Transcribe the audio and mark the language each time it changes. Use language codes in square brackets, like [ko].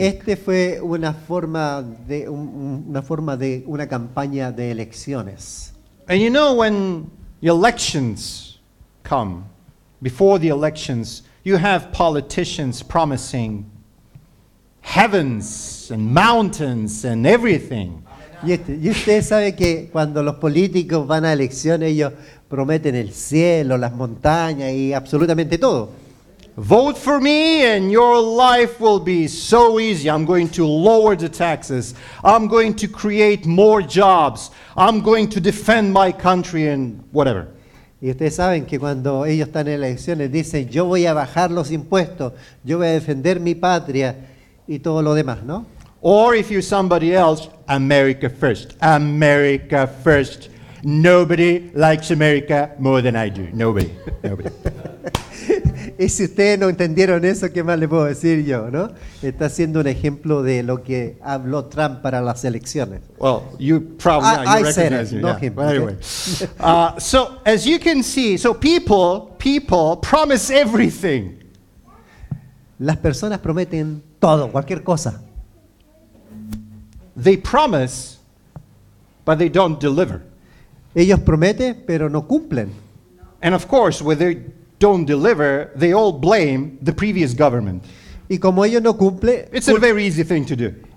[es] Este fue una forma de una campaña de elecciones. [en] And you know, when elections come, before the elections, you have politicians promising heavens and mountains and everything. [es] Y usted sabe que cuando los políticos van a elecciones, ellos prometen el cielo, las montañas y absolutamente todo. [en] Vote for me and your life will be so easy. I'm going to lower the taxes. I'm going to create more jobs. I'm going to defend my country and whatever. [es] Y ustedes saben que cuando ellos están en elecciones dicen: yo voy a bajar los impuestos, yo voy a defender mi patria y todo lo demás, ¿no? [en] Or if you're somebody else, America first. America first. Nobody likes America more than I do. Nobody. [es] Y si ustedes no entendieron eso, ¿qué más le puedo decir yo, no? Está siendo un ejemplo de lo que habló Trump para las elecciones. [en] Well, you probably I said recognize it, me. not Yeah. him. Well, anyway, so as you can see, so people promise everything. [es] Las personas prometen todo, cualquier cosa. [en] They promise, but they don't deliver. [es] Ellos prometen, pero no cumplen. [en] And of course, when they don't deliver, they all blame the previous government. [es] Y como ellos no cumplen, [en] It's a very easy thing to do.